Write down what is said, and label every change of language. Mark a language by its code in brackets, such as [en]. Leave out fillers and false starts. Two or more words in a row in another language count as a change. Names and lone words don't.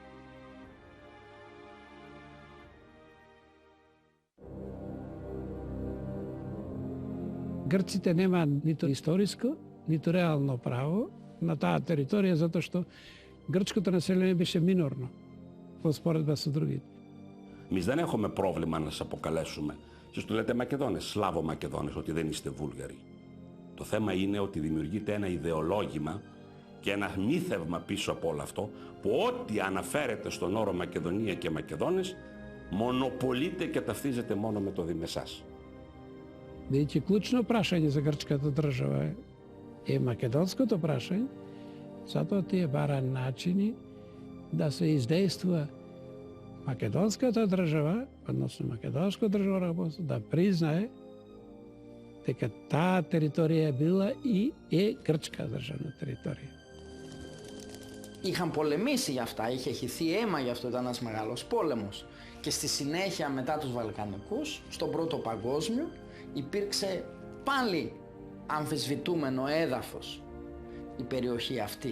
[mk] Грците нема ниту историско, ниту реално право на таа територија, затоа што грчкото население беше минорно во споредба со другите. [el] Εμείς δεν έχουμε πρόβλημα να σας αποκαλέσουμε. Σας το λέτε Μακεδόνες, Σλάβο Μακεδόνες, ότι δεν είστε Βούλγαροι. Το θέμα είναι ότι δημιουργείται ένα ιδεολόγημα και ένα μύθευμα πίσω από όλο αυτό, που ό,τι αναφέρεται στον όρο Μακεδονία και Μακεδόνες, μονοπολείται και ταυτίζεται μόνο με το Διμεσάς. [mk] Бидејќи клучно прашање за грчката држава е македонското прашање, затоа тие бара начини да се издействува македонската држава, односно македонско држава, да признае дека таа територија била и е грчка државна територија. [el] Είχαν πολεμήσει για αυτά, είχε χυθεί αίμα γι' αυτό, ήταν ένας μεγάλος πόλεμος. Και στη συνέχεια μετά τους Βαλκανικούς, στον Πρώτο Παγκόσμιο, υπήρξε πάλι αμφισβητούμενο έδαφος η περιοχή αυτή.